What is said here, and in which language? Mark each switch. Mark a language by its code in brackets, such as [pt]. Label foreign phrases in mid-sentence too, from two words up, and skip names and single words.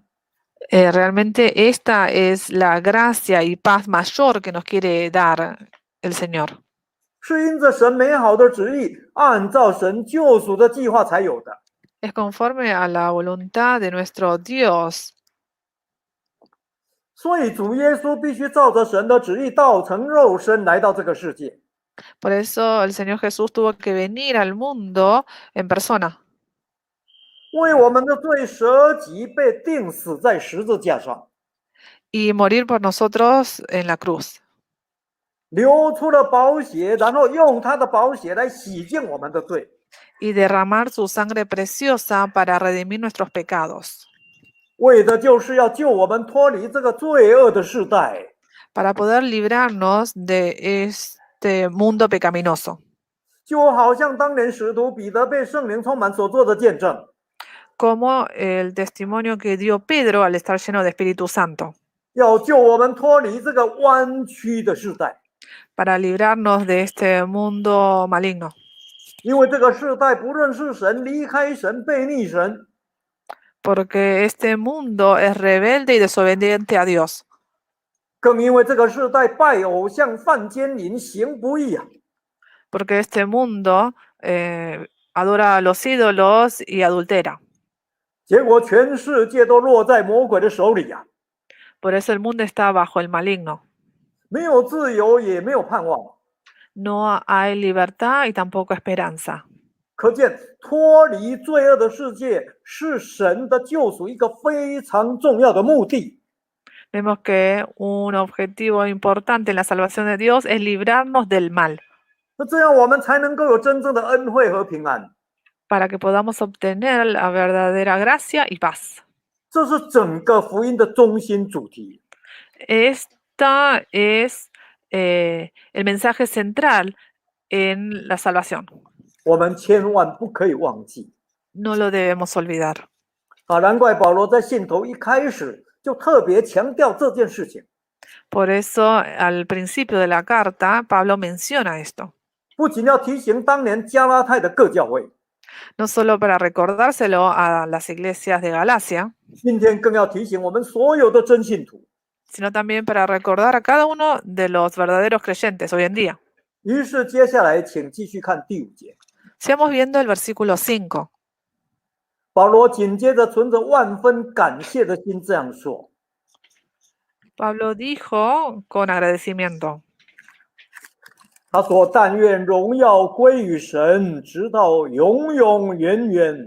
[es] Realmente esta es la gracia y paz mayor que nos quiere dar el Señor. [zh] 是因着神美好的旨意，按照神救赎的计划才有的。 [es] es conforme a la voluntad de nuestro Dios. [zh] 所以主耶稣必须照着神的旨意道成肉身来到这个世界， [es] Por eso el Señor Jesús tuvo que venir al mundo en persona [zh] 为我们的罪舍己，被钉死在十字架上， [es] y morir por nosotros en la cruz. [zh] 流出了宝血，然后用他的宝血来洗净我们的罪。 [es] Y derramar su sangre preciosa para redimir nuestros pecados, [zh] 为的就是要救我们脱离这个罪恶的世代， [es] para poder librarnos de este mundo pecaminoso. [zh] 就好像当年使徒彼得被圣灵充满所做的见证， [es] Como el testimonio que dio Pedro al estar lleno de Espíritu Santo, [zh] 要救我们脱离这个弯曲的世代， [es] para librarnos de este mundo maligno. [zh] 因为这个世代不认识神，离开神，背逆神， [es] Porque este mundo es rebelde y desobediente a Dios. [zh] 更因为这个世代拜偶像、犯奸淫、行不义啊！ [es] Porque este mundo adora a los ídolos y adultera. [zh] 结果全世界都落在魔鬼的手里啊！ [es] Por eso el mundo está bajo el maligno. [zh] 没有自由，也没有盼望。 [es] No hay libertad y tampoco esperanza. [zh] 可见脱离罪恶的世界是神的救赎一个非常重要的目的。 [es] Vemos que un objetivo importante en la salvación de Dios es librarnos del mal, [zh] 那这样我们才能够有真正的恩惠和平安。 [es] para que podamos obtener la verdadera gracia y paz. [zh] 这是整个福音的中心主题。 [es] Esta es el mensaje central en la salvación. [zh] 我们千万不可以忘记 [es] No lo debemos olvidar. 啊！ [zh] 难怪保罗在信头一开始就特别强调这件事情， [es] Por eso, al principio de la carta, Pablo menciona esto, [zh] 不仅要提醒当年加拉太的各教会， [es] no solo para recordárselo a las iglesias de Galacia, [zh] 今天更要提醒我们所有的真信徒。 [es] sino también para recordar a cada uno de los verdaderos creyentes hoy en día. [zh] 于是接下来，请继续看第5节。 [es] Sigamos viendo el versículo 5. [zh] 保罗紧接着存着万分感谢的心这样说： [es] Pablo dijo con agradecimiento, [zh] 他说：“但愿荣耀归于神，直到永永远远。